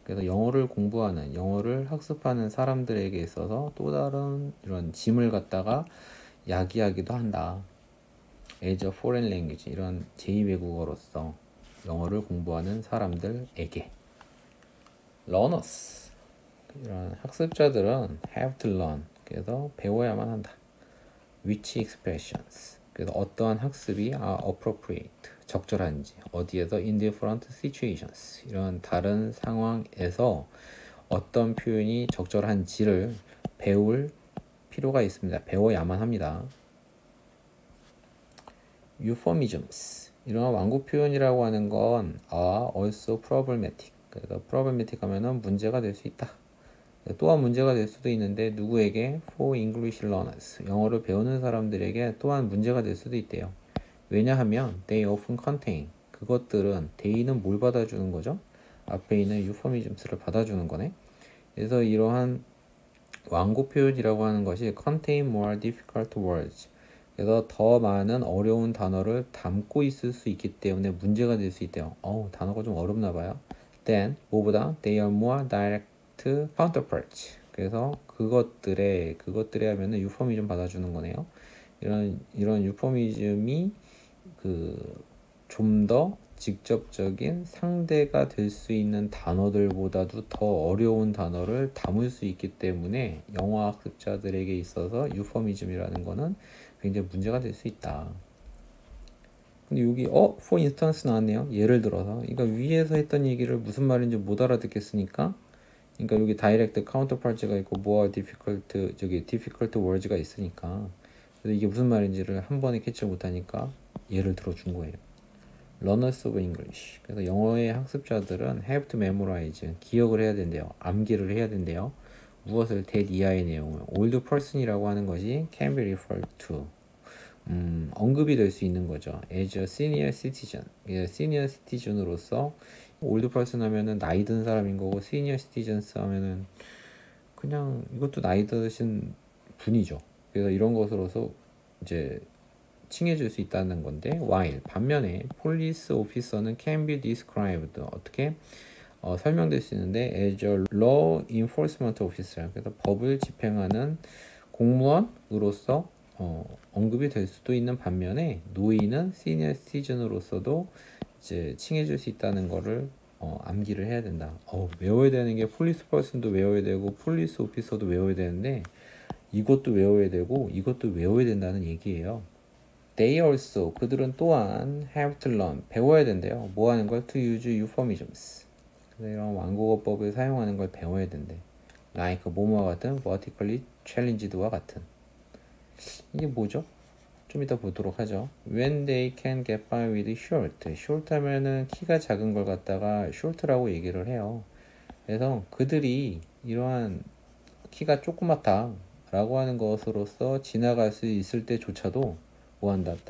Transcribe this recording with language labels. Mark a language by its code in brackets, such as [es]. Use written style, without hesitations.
[ko] 그래서 영어를 공부하는, 영어를 학습하는 사람들에게 있어서 또 다른 이런 짐을 갖다가 야기하기도 한다. [en] As a foreign language. [ko] 이런 제2외국어로서 영어를 공부하는 사람들에게. [en] Learners. [ko] 이런 학습자들은 [en] have to learn. [ko] 그래서 배워야만 한다. [en] Which expressions. [ko] 그래서 어떠한 학습이 [en] are appropriate. [ko] 적절한지. 어디에서 [en] in different situations. [ko] 이런 다른 상황에서 어떤 표현이 적절한지를 배울 필요가 있습니다. 배워야만 합니다. [en] Euphemisms. [ko] 이런 완곡 표현이라고 하는 건 [en] are also problematic. [ko] 그래서 problematic 하면은 문제가 될 수 있다. 또한 문제가 될 수도 있는데 누구에게? [en] For English learners. [ko] 영어를 배우는 사람들에게 또한 문제가 될 수도 있대요. 왜냐하면 [en] they often contain. [ko] 그것들은 they는 뭘 받아주는 거죠? 앞에 있는 euphemisms를 받아주는 거네. 그래서 이러한 완곡 표현이라고 하는 것이 [en] contain more difficult words. [ko] 그래서 더 많은 어려운 단어를 담고 있을 수 있기 때문에 문제가 될 수 있대요. 단어가 좀 어렵나 봐요. [en] Then, [ko] 뭐보다 [en] they are more direct counterparts. [ko] 그래서 그것들에 하면은 유포미즘 받아주는 거네요. 이런 유포미즘이 그 좀 더 직접적인 상대가 될 수 있는 단어들보다도 더 어려운 단어를 담을 수 있기 때문에 영어 학습자들에게 있어서 유포미즘이라는 거는 굉장히 문제가 될 수 있다. 근데 여기 [en] for instance [ko] 나왔네요. 예를 들어서, 그러니까 위에서 했던 얘기를 무슨 말인지 못 알아듣겠으니까, 그러니까 여기 [en] direct counterpart가 [ko] 있고 [en] more difficult words가 [ko] 있으니까, 그래서 이게 무슨 말인지를 한 번에 캐치를 못하니까 예를 들어준 거예요. [en] Learners of English. [ko] 그래서 영어의 학습자들은 [en] have to memorize. [ko] 기억을 해야 된대요. 암기를 해야 된대요. 무엇을? that 이하의 내용을. [en] old person [ko] 이라고 하는 것이 [en] can be referred to. [ko] 언급이 될 수 있는 거죠. [en] as a senior citizen. [ko] senior citizen으로서 old person 하면은 나이 든 사람인 거고, senior citizens 하면은 그냥 이것도 나이 드신 분이죠. [en] 그래서 이런 것으로서 이제 칭해줄 수 있다는 건데, while [ko] 반면에 [en] police officer는 can be described [ko] 어떻게 설명될 수 있는데 [en] as a law enforcement officer. [ko] 그래서 법을 집행하는 공무원으로서 언급이 될 수도 있는 반면에 노인은 senior citizen으로서도 이제 칭해줄 수 있다는 거를 암기를 해야 된다. 외워야 되는 게 police person도 외워야 되고 police officer도 외워야 되는데 이것도 외워야 되고 이것도 외워야 된다는 얘기예요. [en] They also, [ko] 그들은 또한 [en] have to learn, [ko] 배워야 된대요. 뭐 하는 걸? [en] To use euphemisms. [ko] 그래서 이런 완곡어법을 사용하는 걸 배워야 된대. Like 뭐뭐와 같은, [en] vertically challenged와 [ko] 같은. 이게 뭐죠? 좀 이따 보도록 하죠. [en] When they can get by with short. [ko] short 하면은 키가 작은 걸 갖다가 short라고 얘기를 해요. 그래서 그들이 이러한 키가 조그맣다 라고 하는 것으로서 지나갈 수 있을 때조차도 뭐 한다?